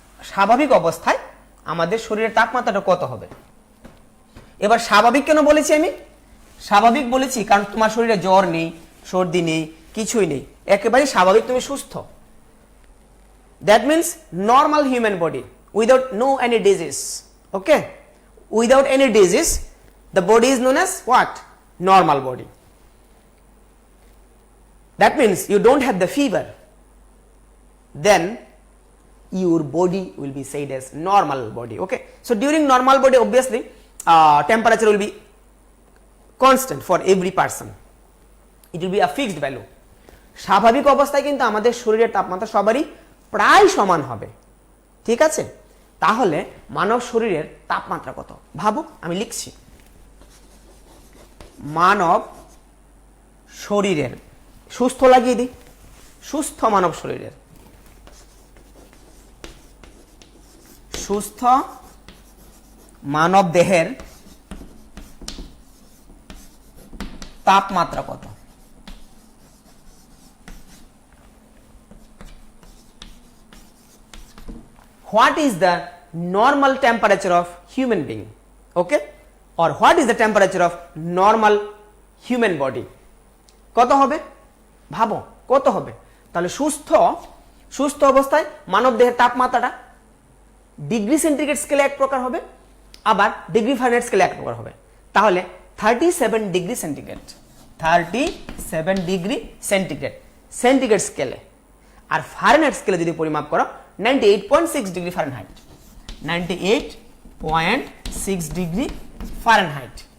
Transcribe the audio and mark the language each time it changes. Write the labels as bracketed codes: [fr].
[bn] স্বাভাবিক অবস্থায় আমাদের শরীরের তাপমাত্রাটা কত হবে? এবার স্বাভাবিক কেন বলেছি আমি? স্বাভাবিক বলেছি কারণ তোমার শরীরে জ্বর নেই, সর্দি নেই, কিছুই নেই, একেবারে স্বাভাবিক, তুমি সুস্থ। [en] That means normal human body without no any disease. Okay, without any disease the body is known as what? Normal body. That means you don't have the fever, then your body will be said as normal body. Okay, so during normal body obviously temperature will be constant for every person, it will be a fixed value. [bn] স্বাভাবিক অবস্থায় কিন্তু আমাদের শরীরের তাপমাত্রা সবারই প্রায় সমান হবে, ঠিক আছে? তাহলে মানব শরীরের তাপমাত্রা কত ভাবো, আমি লিখছি। মানব শরীরের, সুস্থ লাগিয়ে দিই, সুস্থ মানব শরীরের, সুস্থ মানব দেহের তাপমাত্রা কত? [en] What is the normal temperature of human being? Okay, or what is the temperature of normal human body? [bn] কত হবে ভাবো, কত হবে? তাহলে সুস্থ অবস্থায় মানব দেহের তাপমাত্রাটা ডিগ্রি সেন্টিগ্রেড স্কেলে এক প্রকার হবে, আবার ডিগ্রি ফারেনহাইট স্কেলে এক প্রকার হবে। তাহলে 37 degree centigrade, 37 degree centigrade centigrade স্কেলে, আর ফারেনহাইট স্কেলে যদি পরিমাপ করো 98.6 ডিগ্রি ফারেনহাইট, 98.6 ডিগ্রি ফারেনহাইট।